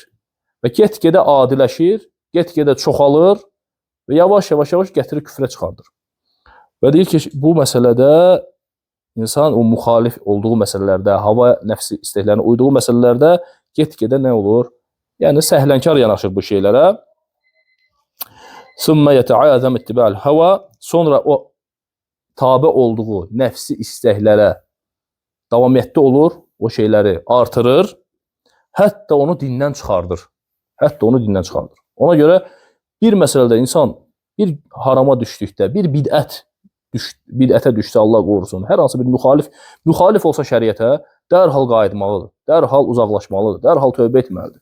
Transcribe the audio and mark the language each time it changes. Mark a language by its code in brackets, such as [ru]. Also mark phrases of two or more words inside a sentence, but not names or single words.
[az] Və get-gedə adiləşir, get-gedə çoxalır və yavaş-yavaş gətirir küfrə çıxardır. Və deyir ki, bu məsələdə insan o müxalif olduğu məsələlərdə, hava nəfsi istəklərinə uyduğu məsələlərdə get-gedə nə olur? Yəni, səhlənkar yanaşır bu şeylərə. [ar] ثُمَّ يَتَعَاذَمْ اتِّبَعَ الْهَوَى [az] Sonra o tabe olduğu nəfsi istəklərə davamiyyətli olur, o şeyləri artırır, hətta onu dindən çıxardır. Hətta onu dindən çıxardır. Ona görə bir məsələdə insan bir harama düşdükdə, bir bidətə düşsə Allah qorusun, hər hansı bir müxalif olsa şəriətə, dərhal qayıtmalıdır, dərhal uzaqlaşmalıdır, dərhal tövbə etməlidir.